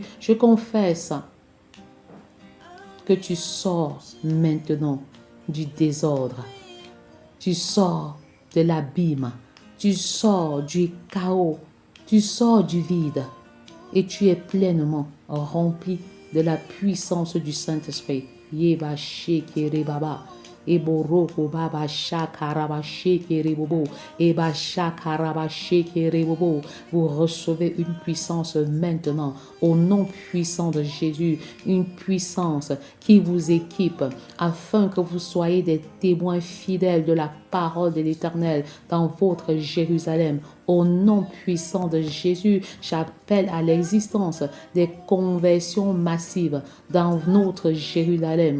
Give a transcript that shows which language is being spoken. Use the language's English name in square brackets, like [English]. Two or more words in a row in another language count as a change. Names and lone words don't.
[French] Je confesse que tu sors maintenant du désordre, tu sors de l'abîme, tu sors du chaos, Tu sors du vide et tu es pleinement rempli de la puissance du Saint-Esprit. Yeba shekere baba. Eboroko baba shakaraba shekere bobo. Eba shakaraba shekere bobo. Vous recevez une puissance maintenant au nom puissant de Jésus. Une puissance qui vous équipe afin que vous soyez des témoins fidèles de la parole de l'Éternel dans votre Jérusalem. Au nom puissant de Jésus, j'appelle à l'existence des conversions massives dans notre Jérusalem.